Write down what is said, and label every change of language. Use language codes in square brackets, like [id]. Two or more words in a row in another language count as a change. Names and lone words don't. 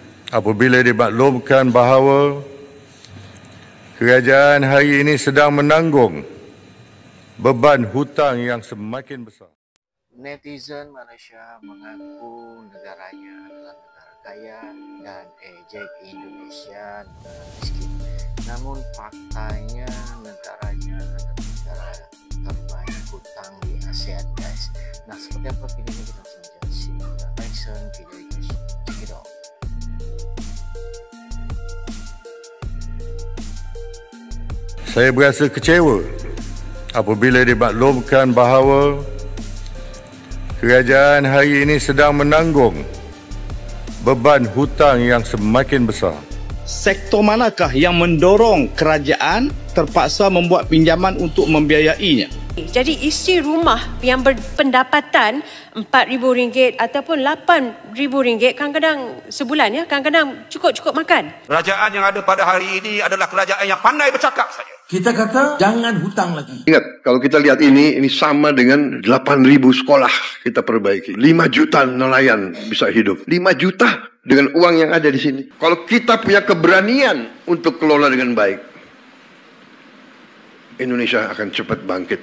[ms] apabila dimaklumkan bahawa kerajaan hari ini sedang menanggung beban hutang yang semakin besar. [id] Netizen Malaysia mengaku negaranya adalah negara kaya dan ejek Indonesia negara miskin. Namun faktanya negaranya adalah negara terbanyak hutang di ASEAN, guys. Nah, seperti apa videonya kita langsung simak dan [en] reaction video [id] ini. [en] Check it out. [ms] Saya berasa kecewa apabila dimaklumkan bahawa kerajaan hari ini sedang menanggung beban hutang yang semakin besar. Sektor manakah yang mendorong kerajaan terpaksa membuat pinjaman untuk membiayainya? Jadi isi rumah yang berpendapatan RM4,000 ataupun RM8,000 kadang-kadang sebulan, ya, kadang-kadang cukup makan. Kerajaan yang ada pada hari ini adalah kerajaan yang pandai bercakap saja. Kita kata jangan hutang lagi. [id] Ingat, kalau kita lihat ini sama dengan 8,000 sekolah kita perbaiki. 5 juta nelayan bisa hidup. 5 juta dengan uang yang ada di sini. Kalau kita punya keberanian untuk kelola dengan baik, Indonesia akan cepat bangkit.